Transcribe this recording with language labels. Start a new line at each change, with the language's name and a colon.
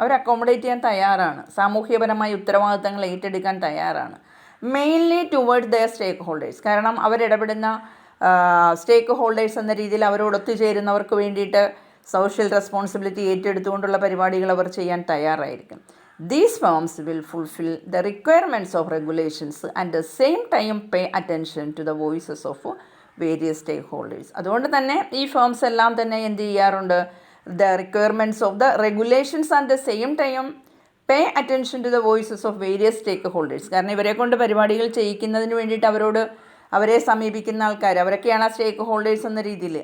Malayalam: അവർ accommodate ചെയ്യാൻ തയ്യാറാണ്, സാമൂഹ്യപരമായ ഉത്തരവാദിത്തങ്ങൾ ഏറ്റെടുക്കാൻ തയ്യാറാണ്.
English: Mainly toward their stakeholders.
Malayalam: കാരണം അവരിടപെടുന്ന സ്റ്റേക്ക് ഹോൾഡേഴ്സ് എന്ന രീതിയിൽ അവരോട് ഒത്തുചേരുന്നവർക്ക് വേണ്ടിയിട്ട് സോഷ്യൽ റെസ്പോൺസിബിലിറ്റി ഏറ്റെടുത്തുകൊണ്ടുള്ള പരിപാടികൾ അവർ ചെയ്യാൻ തയ്യാറായിരിക്കും.
English: These firms will fulfill the requirements of regulations and at the same time pay attention to the voices of various stakeholders.
Malayalam: അതുകൊണ്ട് തന്നെ ഈ ഫേംസ് എല്ലാം തന്നെ എന്ത് ചെയ്യാറുണ്ട്,
English: the requirements of the regulations and at the same time pay attention to the voices of various stakeholders.
Malayalam: കാരണം ഇവരെ കൊണ്ട് പരിപാടികൾ ചെയ്യിക്കുന്നതിന് വേണ്ടിയിട്ട് അവരെ സമീപിക്കുന്ന ആൾക്കാർ അവരൊക്കെയാണ് ആ സ്റ്റേക്ക് ഹോൾഡേഴ്സ് എന്ന രീതിയിൽ.